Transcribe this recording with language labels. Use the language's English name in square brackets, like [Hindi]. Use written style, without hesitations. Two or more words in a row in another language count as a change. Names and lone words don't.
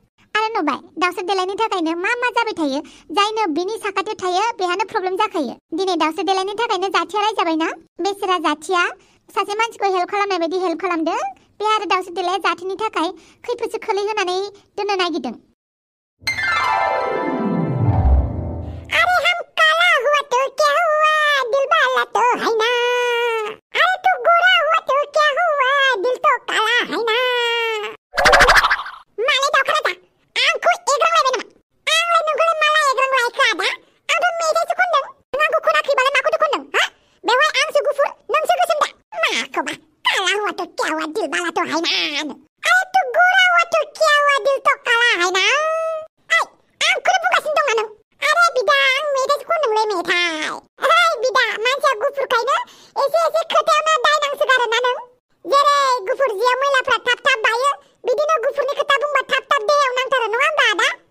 [Bodo] आरो नुबाय दाउस्रि देलायनि थाखायनो मा मा जाबाय थायो। जायनो बिनि साखाथियाव थायो बेहानो प्रब्लेम जाखायो। दिनै दाउस्रि देलायनि थाखायनो जाथिया रायजाबायना। बेसेरा जाथिया सासे मानसिखौ हेल्प खालामनाय बायदि हेल्प खालामदों। बे आरो दाउस्रि देलाया जाथिनि थाखाय खैफोदसो खोलैहोनानै दोननो नागिरदों। [Hindi] अरे हम काला हुआ तो क्या हुआ, दिल वाला तो है ना। अरे तू गोरा हुआ तो क्या हुआ, दिल तो काला है ना। [Bodo] माले दावखानाता आंखौ एग्रांलायबाय नामा? आंलाय नोंखौलाय माला एग्रांलायखो आदा? आंथ' मेथाइसो खनदों। नों आंखौ खोनाखैबालाय माखौथो खनदों? हा बेवहाय आंसो गुफुर नोंसो गोसोम दा। [Hindi] माखौबा काला हुआ तो क्या हुआ, दिल वाला तो है ना। अरे तू गोरा हुआ तो क्या हुआ, दिल तो काला है ना। [Bodo] ओइ आंखौनो बुंगासिनो दं ना नों? अरे बिदा आं मेथाइसो खनदोंलै मेथाइ। ओइ बिदा मानसिया गुफुरखायनो एसे एसे खोथायावनो दाय नांसोगारोना नों? जेरै गुफुर जियाव मैलाफ्रा थाब थाब बायो, बिदिनो गुफुरनि खोथा बुंबा थाब थाब देहायाव नांथारो नङा होनबा आदा?